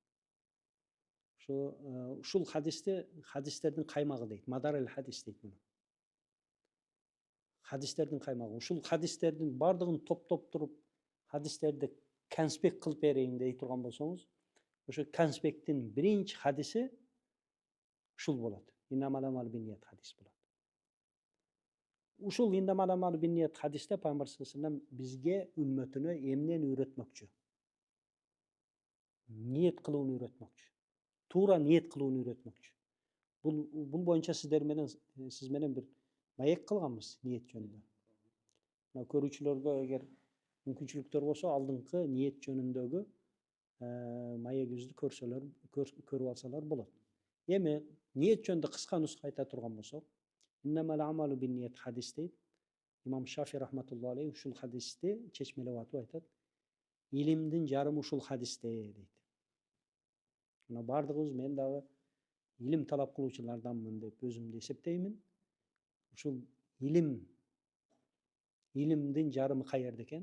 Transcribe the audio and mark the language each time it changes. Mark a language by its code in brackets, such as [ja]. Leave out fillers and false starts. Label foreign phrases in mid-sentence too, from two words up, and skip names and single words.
[ky] Ушул хадистердин каймагы дейт. [ar] مدار الحديث [ky] дейт муну. Хадистердин каймагы. Ушул хадистердин бардыгын топтоп туруп, хадистерди конспект кылып берейин дей турган болсоңуз, ошо конспекттин биринчи хадиси ушул болот. [ar] إنما الأعمال بالنيات [ky] хадис болот. Ушул [ar] إنما الأعمال بالنيات [ky] хадисте Пайгамбар [ar] صلى الله عليه وسلم [ky] бизге үммөтүнө эмнени үйрөтмөкчү? Ниет кылууну үйрөтмөкчү. Туура ниет кылууну үйрөтмөкчү. Бул боюнча сиз менен бир маек кылганбыз ниет жөнүндө. Мына көрүүчүлөргө эгер мүмкүнчүлүктөр болсо, алдыңкы ниет жөнүндөгү маегибизди көрүп алсалар болот. Эми ниет жөнүндө кыска нуска айта турган болсок, [ar] إنما الأعمال بالنيات [ky] хадис дейт. Имам Шафи [ar] رحمة الله عليه [ky] ушул хадисти чечмелеп атып айтат. Илимдин жарымы ушул хадисте дейт. Мына бардыгыбыз, мен дагы илим талап кылуучуларданмын деп өзүмдү эсептеймин. Ушул илимдин жарымы каерде экен?